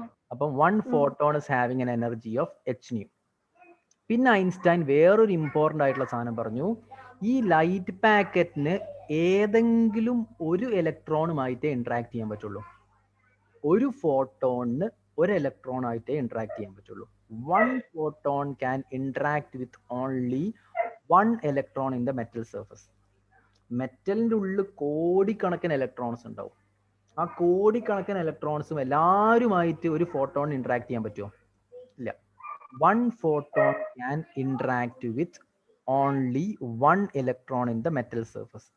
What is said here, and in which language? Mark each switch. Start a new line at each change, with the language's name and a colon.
Malayalam: അപ്പം
English: 1 photon is having an energy of h nu.
Malayalam: പിന്നെ Einstein വേറൊരു ഇമ്പോർട്ടൻ്റ് ആയിട്ടുള്ള സാധനം പറഞ്ഞു. ഈ ലൈറ്റ് പാക്കറ്റിന് ഏതെങ്കിലും ഒരു ഇലക്ട്രോണുമായിട്ടേ ഇന്ററാക്ട് ചെയ്യാൻ പറ്റുള്ളൂ. ഒരു ഫോട്ടോണിന് ഒരു ഇലക്ട്രോൺ ആയിട്ടേ ഇന്ററാക്ട് ചെയ്യാൻ പറ്റുള്ളൂ.
English: 1 photon can interact with only 1 electron in the metal surface.
Malayalam: മെറ്റലിന്റെ ഉള്ളിൽ കോടിക്കണക്കിന് ഇലക്ട്രോൺസ് ഉണ്ടാവും. ആ കോടിക്കണക്കിന് ഇലക്ട്രോൺസും എല്ലാവരുമായിട്ട് ഒരു ഫോട്ടോൺ ഇന്ററാക്ട് ചെയ്യാൻ പറ്റുമോ? ഇല്ല.
English: 1 photon can interact with only 1 electron in the metal surface.